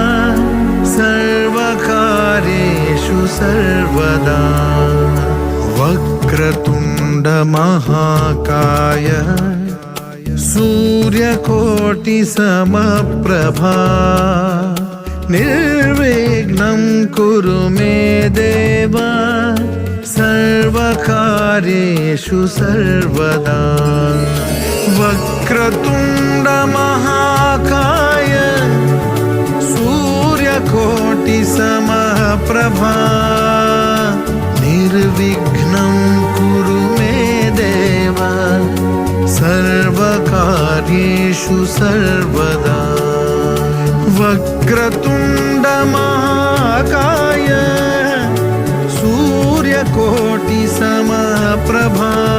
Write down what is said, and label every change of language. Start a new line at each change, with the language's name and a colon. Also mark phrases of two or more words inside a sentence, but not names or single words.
Sanskrit: సర్వకార్యేషు సర్వదా వక్రతుండ మహాకాయ సూర్యకోటి సమప్రభా నిర్విఘ్నం కురు మే దేవ సర్వకార్యేషు సర్వదా వక్రతుండ మహాకాయ समप्रभा निर्विघ्नं कुरु मे देव सर्वकार्येषु सर्वदा वक्रतुण्ड महाकाय सूर्यकोटि समप्रभा